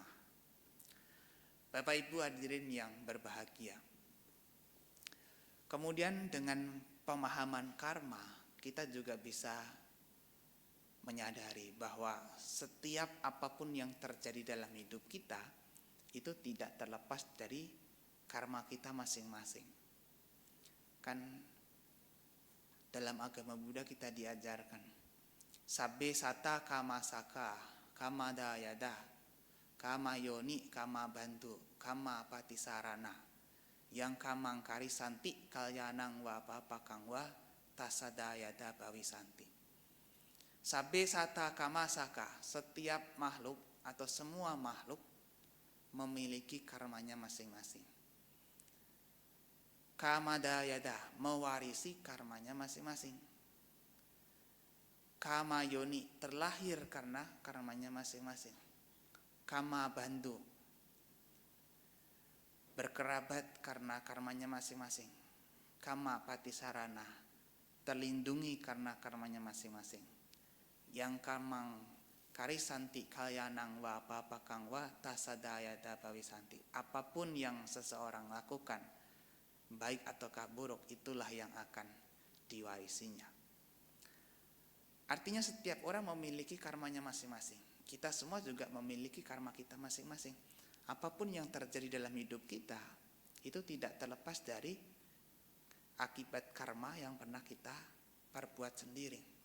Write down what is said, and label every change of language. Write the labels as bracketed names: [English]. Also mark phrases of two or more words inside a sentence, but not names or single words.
[Indonesian] Bapak Ibu hadirin yang berbahagia, kemudian dengan pemahaman karma kita juga bisa menyadari bahwa setiap apapun yang terjadi dalam hidup kita itu tidak terlepas dari karma kita masing-masing. Kan dalam agama Buddha kita diajarkan [Pali] sabbe sata kama saka kama dayada kama yoni kama bantu kama patisarana yang kamangkari santi kalyanang wa papakang wa tasadayada bawisanti. Sabbe sata kama saka, [Indonesian] setiap makhluk atau semua makhluk memiliki karmanya masing-masing. [Pali] Kama dayada, [Indonesian] mewarisi karmanya masing-masing. [Pali] Kama yoni, [Indonesian] terlahir karena karmanya masing-masing. [Pali] Kama bandhu, [Indonesian] berkerabat karena karmanya masing-masing. [Pali] Kama patisarana, [Indonesian] terlindungi karena karmanya masing-masing. [Pali] Yang kamang karisanti kalyanang wa papakang wa tasadayada bawisanti. [Indonesian] Apapun yang seseorang lakukan, baik ataukah buruk, itulah yang akan diwarisinya. Artinya setiap orang memiliki karmanya masing-masing. Kita semua juga memiliki karma kita masing-masing. Apapun yang terjadi dalam hidup kita, itu tidak terlepas dari akibat karma yang pernah kita perbuat sendiri.